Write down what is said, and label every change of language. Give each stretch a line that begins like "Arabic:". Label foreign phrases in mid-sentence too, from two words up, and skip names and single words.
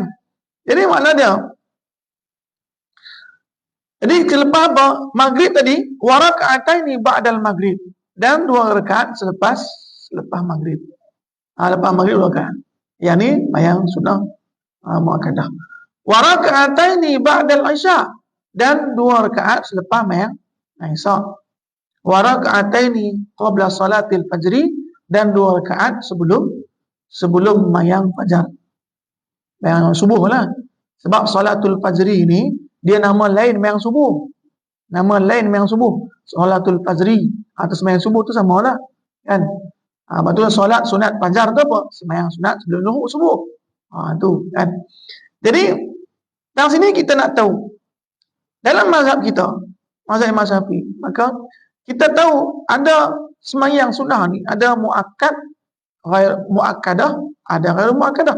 Malay: Jadi makna dia. Jadi selepas apa? Maghrib tadi,
Arabic: وركعتين بعد المغرب,
Malay: dan 2 rakaat selepas maghrib. Lepas maghrib 2 rakaat. Yang ni mayang sunnah muakkadah.
Arabic: وركعتين بعد العشاء,
Malay: dan 2 rakaat selepas mayang isya.
Arabic: وركعتين قبل صلاة الفجر,
Malay: dan 2 rakaat sebelum mayang fajar. Mayang subuh lah. Sebab
Arabic: صلاة الفجر
Malay: ni dia nama lain mayang subuh. Nama lain mayang subuh.
Arabic: صلاة الفجر
Malay: atau semayang subuh tu sama lah kan. Betul solat sunat fajar tu apa? Semayang sunat sebelum subuh. Tu kan. Jadi dalam sini kita nak tahu, dalam mazhab kita, mazhab Imam Syafi'i, maka kita tahu ada semayang sunnah ni, ada muakkad,
Arabic: غير مؤكدة,
Malay: ada
Arabic: غير مؤكدة.